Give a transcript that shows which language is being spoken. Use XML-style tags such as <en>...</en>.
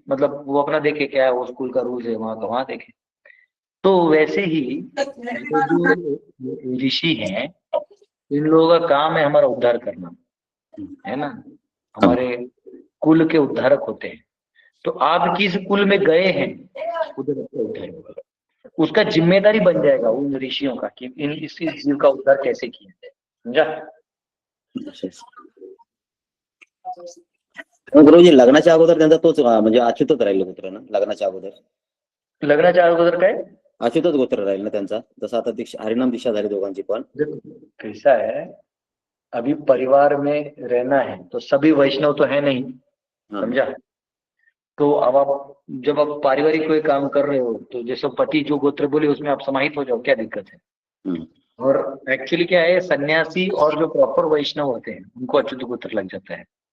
<hi>मतलब वो अपना देखे, क्या है वो स्कूल का रूल है वहां का वहां देखे। तो वैसे ही जो ऋषि हैं, इन लोगों का काम है हमारा उद्धार करना, है ना, हमारे कुल के उद्धारक होते हैं। तो आप किस कुल में गए हैं उधर आपका उद्धार होगा, उसका जिम्मेदारी बन जाएगा उन ऋषियों का कि इन इस जीव का उद्धार कैसे किया जाए। समझा?</hi> <mr>गुरुजी लग्नाच्या अगोदर त्यांचा तोच म्हणजे अच्युतच राहील गोत्र ना? लग्नाच्या अगोदर लग्नाच्या अगोदर काय अच्युतच गोत्र राहील ना त्यांचा? जसं आता हरिनाम दीक्षा झाली दोघांची पण।</mr> <hi>कैसा है, अभी परिवार में रहना है तो सभी वैष्णव तो है नहीं, समझा? तो अब आप जब आप पारिवारिक कोई काम कर रहे हो तो जैसे पति जो गोत्र बोले उसमें आप समाहित हो जाओ, क्या दिक्कत है? और एक्चुअली क्या है, सन्यासी और जो प्रॉपर वैष्णव होते हैं उनको अच्युत गोत्र लग जाता है।</hi>